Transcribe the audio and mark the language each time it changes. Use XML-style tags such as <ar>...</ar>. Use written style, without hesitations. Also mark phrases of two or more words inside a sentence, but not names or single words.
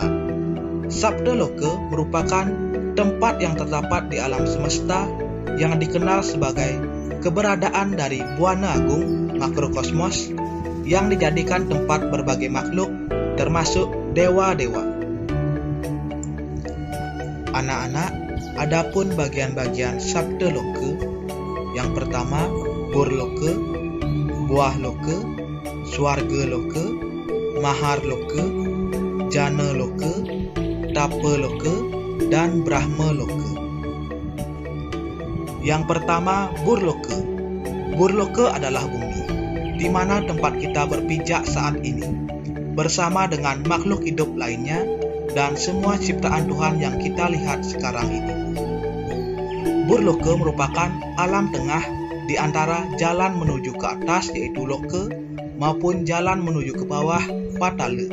<id>Sabda Loka merupakan tempat yang terdapat di alam semesta yang dikenal sebagai keberadaan dari buana agung makrokosmos yang dijadikan tempat berbagai makhluk termasuk dewa-dewa. Anak-anak, adapun bagian-bagian Sabda Loka, yang pertama Burloka, Buah Loka, Swarga Loka, Mahar Loka, Jana Loka, Tapa Loka, dan Brahma Loka. Yang pertama Burloka. Burloka adalah bumi, di mana tempat kita berpijak saat ini, bersama dengan makhluk hidup lainnya dan semua ciptaan Tuhan yang kita lihat sekarang ini. Burloka merupakan alam tengah di antara jalan menuju ke atas yaitu Loka maupun jalan menuju ke bawah Patala.</id>